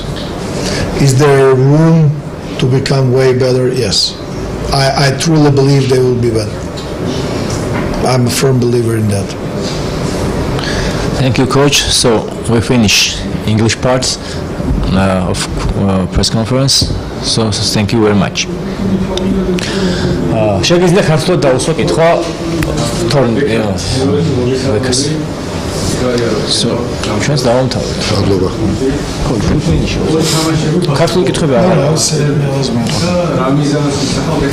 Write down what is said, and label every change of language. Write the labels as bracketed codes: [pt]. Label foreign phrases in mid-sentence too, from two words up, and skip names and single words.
[en] Is there room to become way better? Yes. I truly believe they will be better. I'm a firm believer in that. Thank you, coach. So we finish English part of press conference. So thank you very much. [ka] შეგიძლია ხარჯლად დაუსვა კითხვა თორნიკეს. So, ჩვენს დავამთავრეთ. მადლობა. ქართული კითხვები არ არის.